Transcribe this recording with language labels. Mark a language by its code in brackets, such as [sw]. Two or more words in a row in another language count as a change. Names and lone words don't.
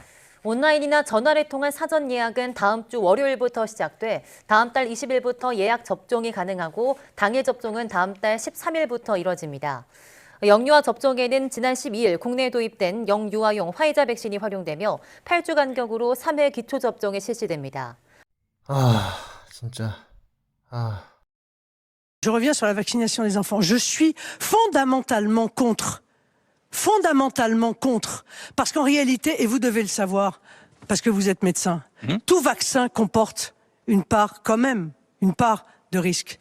[ko] 온라인이나 전화를 통한 사전 예약은 다음 주 월요일부터 시작돼 다음 달 20일부터 예약 접종이 가능하고 당일 접종은 다음 달 13일부터 이뤄집니다. 영유아 접종에는 지난 12일 국내에 도입된 영유아용 화이자 백신이 활용되며 8주 간격으로 3회 기초 접종이 실시됩니다. 진짜. [fr] Je reviens sur la vaccination des enfants. Je suis fondamentalement contre. Parce qu'en réalité, et vous devez le savoir, parce que vous êtes médecin, tout vaccin comporte une part de risque.